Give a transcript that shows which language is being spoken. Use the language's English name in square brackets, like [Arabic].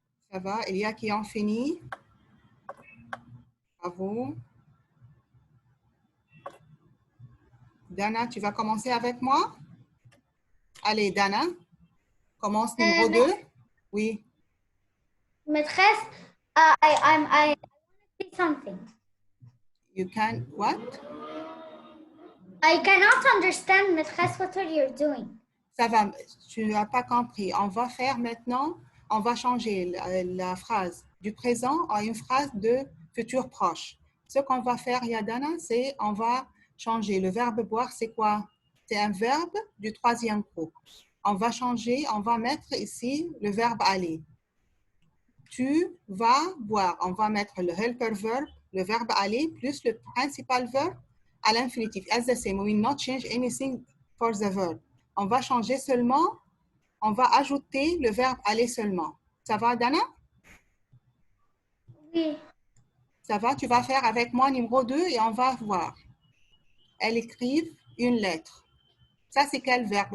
[French] Ça va? Il y a qui ont fini? Bravo. Dana, tu vas commencer avec moi? Allez, Dana, commence numéro 2. Oui. [English] Maîtresse, I want to say something. You can, what? I cannot understand, maîtresse, what are you doing? [French] Ça va, tu n'as pas compris. On va faire maintenant, on va changer la phrase du présent à une phrase de futur proche. Ce qu'on va faire, Yadana, c'est on va changer le verbe boire, c'est quoi? C'est un verbe du troisième groupe. On va changer, on va mettre ici le verbe aller. Tu vas boire. On va mettre le [English] helper verb, [French] le verbe aller, plus le [English] principal verb [French] à l'infinitif. [English] As the same, we will not change anything for the verb. [French] On va changer seulement, on va ajouter le verbe aller seulement. Ça va, Dana? Oui. Ça va, tu vas faire avec moi numéro 2 et on va voir. Elle écrive une lettre. Ça, c'est quel verbe?